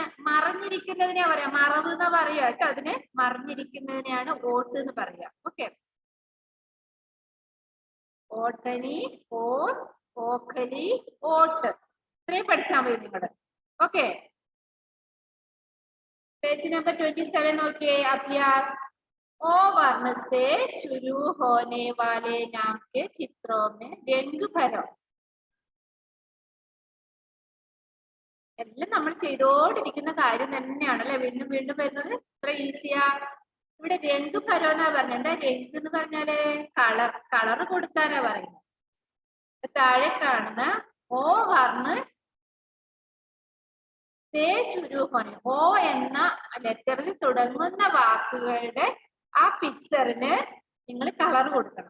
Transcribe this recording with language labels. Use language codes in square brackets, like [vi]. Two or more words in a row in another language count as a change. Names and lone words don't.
[ml] മറഞ്ഞിരിക്കുന്നതിനെ പറയാം, മറവ് എന്ന് പറയാ കേട്ടോ. അതിന് മറിഞ്ഞിരിക്കുന്നതിനെയാണ് ഓട്ട് എന്ന് പറയാ. [hi] ओके, ओढ़नी, ओस, ओखली, ओठ. [ml] ഇത്രയും പഠിച്ചാൽ മതി നിങ്ങള്. ഓക്കെ, പേജ് നമ്പർ 27 നോക്കിയേ. അഭ്യാസ്. [hi] ओ वर्ण से शुरू होने वाले नाम के चित्रों में रंग भरो. [ml] എല്ലാം നമ്മൾ ചെയ്തോണ്ടിരിക്കുന്ന കാര്യം തന്നെയാണല്ലേ, വീണ്ടും വീണ്ടും വരുന്നത്. ഇത്ര ഈസിയാ. ഇവിടെ [hi] रंग भरो [ml] എന്നാ പറഞ്ഞത്. എന്താ രംഗ് എന്ന് പറഞ്ഞാല്? കളർ. കളർ കൊടുക്കാനാ പറയുന്നത്. താഴെ കാണുന്ന [hi] ओ वर्ण शुरू होने, [ml] ഓ എന്ന ലെറ്ററിൽ തുടങ്ങുന്ന വാക്കുകളുടെ ആ പിക്ചറിന് നിങ്ങൾ കളർ കൊടുക്കണം.